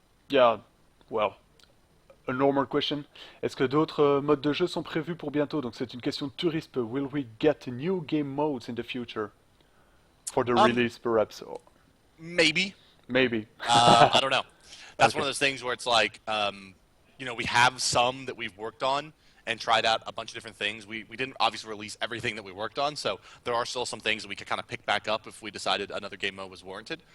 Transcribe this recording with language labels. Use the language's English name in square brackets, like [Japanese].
[English] Yeah, well, a normal question. [French] Est-ce que d'autres modes de jeu sont prévus pour bientôt? Donc c'est une question de tourisme. [English] Will we get new game modes in the future? For the Um, release, perhaps? Or Maybe. maybe. I don't know. That's one Okay. of those things where it's like, we have some that we've worked on and tried out a bunch of different things. We didn't obviously release everything that we worked on, so there are still some things that we could kind of pick back up if we decided another game mode was warranted.